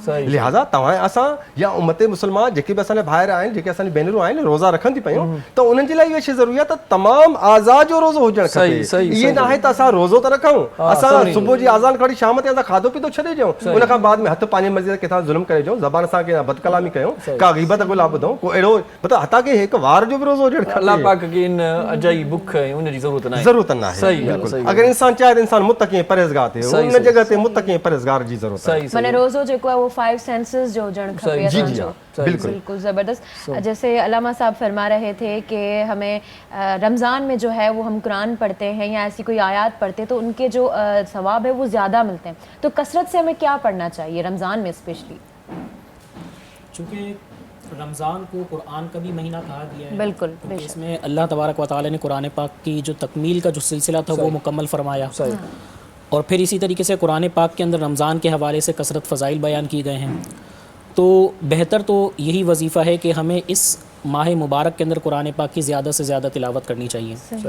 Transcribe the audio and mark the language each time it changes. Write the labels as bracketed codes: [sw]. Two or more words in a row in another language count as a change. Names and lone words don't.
[sd] लिहाज़ा तव्हां असां या उम्मत मुस्लिमान जेके बि असांजा भाइर आहिनि, जेके असांजी भेनरूं आहिनि, रोज़ा रखनि थी पयूं त उन्हनि जे लाइ इहा शइ ज़रूरी आहे त तमामु आज़ाद जो रोज़ो हुजणु खपे। इहे न आहे त असां रोज़ो त रखूं, असां सुबुह जी आज़ान खणी शाम ते असां खाधो पीतो छॾे ॾियूं, उन खां बाद में हथु पंहिंजे मर्ज़ी सां किथां ज़ुल्म करे ॾियूं, ज़बान सां कंहिं बदकलामी कयूं, का ग़ीबत गुला ॿुधूं, को अहिड़ो मतिलबु हथा के हिकु वार जो बि रोज़ो हुजणु खपे। अल्लाह पाक खे इन अजाई बुख ऐं उन जी ज़रूरत नाहे। अगर इंसान चाहे तो इंसान मुत्तक़ी परहेज़गार थे, उन जगह ते मुत्तक़ी परहेज़गार जी जरूरत है। माने रोज़ो जेको है वो 5 सेंसेस जो हुजण खपे। [ur] جی جی بالکل بالکل زبردست. جیسے علامہ صاحب فرما رہے تھے کہ ہمیں رمضان میں جو ہے وہ ہم قرآن پڑھتے ہیں یا ایسی کوئی آیت پڑھتے ہیں تو ان کے جو ثواب ہے وہ زیادہ ملتے ہیں، تو کثرت سے ہمیں کیا پڑھنا چاہیے رمضان میں اسپیشلی? چونکہ رمضان کو قرآن کا بھی مہینہ کہا گیا ہے, بالکل, اس میں اللہ تبارک و تعالیٰ نے قرآن پاک کی جو تکمیل کا جو سلسلہ تھا وہ مکمل فرمایا، اور پھر اسی طریقے سے قرآن پاک کے اندر رمضان کے حوالے سے کثرت فضائل بیان کی گئے ہیں. تو بہتر تو یہی وظیفہ ہے کہ ہمیں اس ماہ مبارک کے اندر قرآن پاک کی زیادہ سے زیادہ تلاوت کرنی چاہیے.